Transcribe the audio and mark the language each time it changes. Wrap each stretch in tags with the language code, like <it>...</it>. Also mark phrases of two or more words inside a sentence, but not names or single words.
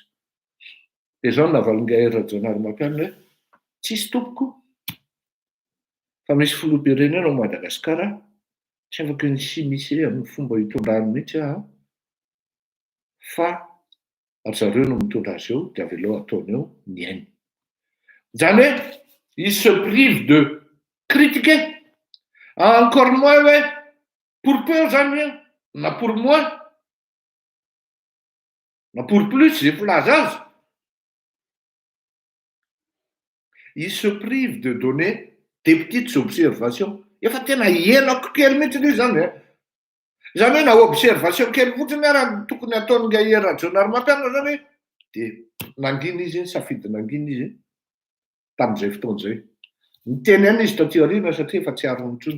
<mg>De zao navalon'nga rajoelina mampianana hoe tsisy tompoko. Fa misy filoham-pirenena ao Madagasikara tsy afaka ny simisy amin'ny fomba hitondrany mihitsy aho fa zareo no mitondra azy eo de avy eo ataony eo ny ainy. Zany hoe</mg> <fr>il se prive de critiquer encore moins hoe pour peu</fr> <mg>zany na</mg> <fr>pour moins na pour plus</fr> <mg>zay filaza azy.</mg> <fr>Il se prive de donner des petites observations.</fr> <mg>Efa tena elako kely mihitsy io zany e. Zany hoe na observation kely fotsiny raha tokony ataon'nga rajoelina mampianana zany hoe de nangina izy safidy nangina izy tamin'izay fotoan'izay. Niteny ihany izy taty aoriana satria efa tsy arony intsony.</mg>